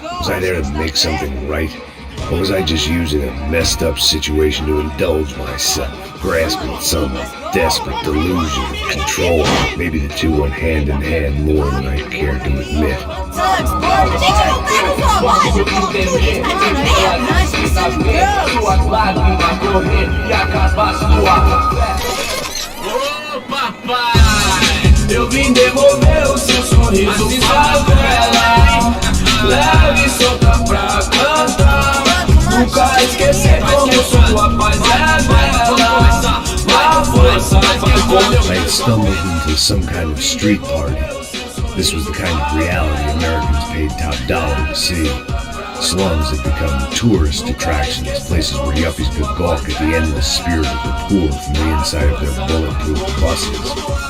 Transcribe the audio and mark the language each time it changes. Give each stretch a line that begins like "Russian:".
English: Was I there to make something right? Or was I just using a messed up situation to indulge myself, grasping at some desperate delusion of control? Maybe the two went hand in hand more than I cared to admit.
Portuguese: Ô papai, eu vim devolver o seu sorriso favela. Leve e solta pra cantar. Nunca esquecer como sua paz é bela. A força
English: I had stumbled into some kind of street party. This was the kind of reality Americans paid top dollar to see. Slums had become tourist attractions, places where yuppies could gawk at the endless spirit of the poor from the inside of their bulletproof buses.